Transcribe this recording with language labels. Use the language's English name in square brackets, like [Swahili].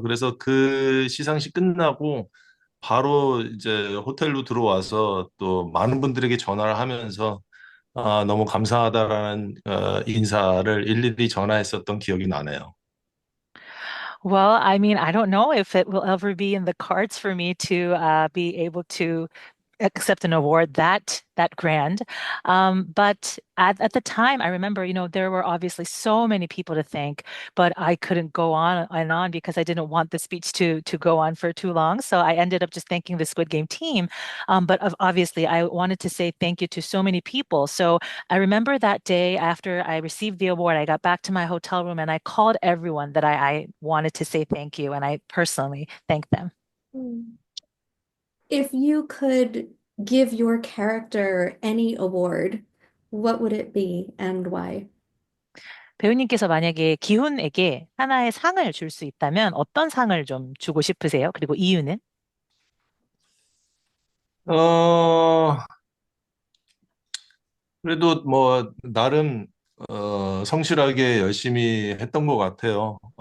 [Korean] 그래서 그 시상식 끝나고 바로 이제 호텔로 들어와서 또 많은 분들에게 전화를 하면서 너무 감사하다라는 인사를 일일이 전화했었던 기억이 나네요. [English] Well, I mean, I don't know if it will ever be in the cards for me to be able to accept an award that grand. But at the time, I remember, there were obviously so many people to thank, but I couldn't go on and on because I didn't want the speech to go on for too long. So I ended up just thanking the Squid Game team. But obviously, I wanted to say thank you to so many people. So I remember that day after I received the award, I got back to my hotel room and I called everyone that I wanted to say thank you, and I personally thanked them. Hmm. If you could give your character any award, what would it be and why? [Korean] 배우님께서 만약에 기훈에게 하나의 상을 줄 수 있다면 어떤 상을 좀 주고 싶으세요? 그리고 이유는? 어, 그래도 뭐, 나름, 성실하게 열심히 했던 것 같아요.